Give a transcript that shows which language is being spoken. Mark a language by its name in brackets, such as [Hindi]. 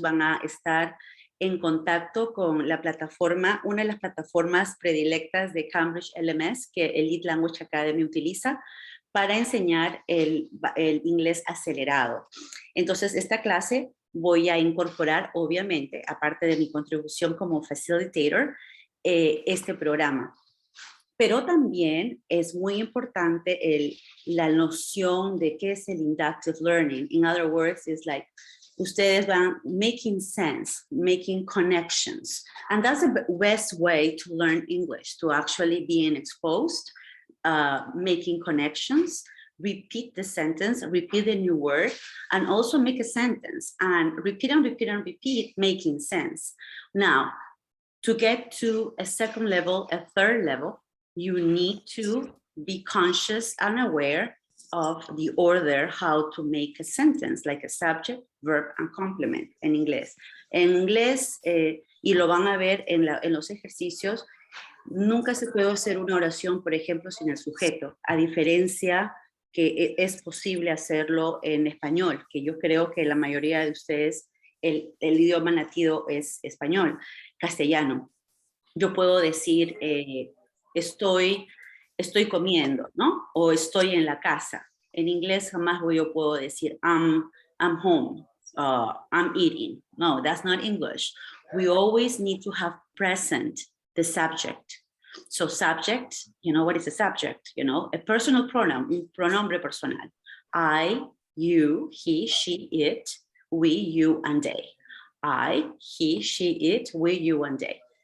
[Spanish] Van a estar en contacto con la plataforma, una de las plataformas predilectas de Cambridge LMS que el Lead Language Academy utiliza para enseñar el inglés acelerado. Entonces, esta clase voy a incorporar, obviamente, aparte de mi contribución como facilitator, este programa. Pero también es muy importante la noción de qué es el inductive learning. [English] In other words, it's like, [Spanish] ustedes van [English] making sense, making connections. And that's the best way to learn English, to actually being exposed, making connections, repeat the sentence, repeat the new word, and also make a sentence, and repeat and repeat and repeat, making sense. Now, to get to a second level, a third level, you need to be conscious and aware of the order, how to make a sentence, like a subject, verb, and complement [Spanish] en inglés. En inglés, y lo van a ver en los ejercicios, nunca se puede hacer una oración, por ejemplo, sin el sujeto, a diferencia que es posible hacerlo en español, que yo creo que la mayoría de ustedes, el idioma nativo es español, castellano. Yo puedo decir, estoy comiendo, ¿no? O estoy en la casa. En inglés jamás yo puedo decir [English] I'm home, I'm eating. No, that's not English. We always need to have present the subject. So subject, you know what is a subject? You know, a personal pronoun, [Spanish] un pronombre personal. [English] I, you, he, she, it, we, you, and they. I, he, she, it, we, you, and they.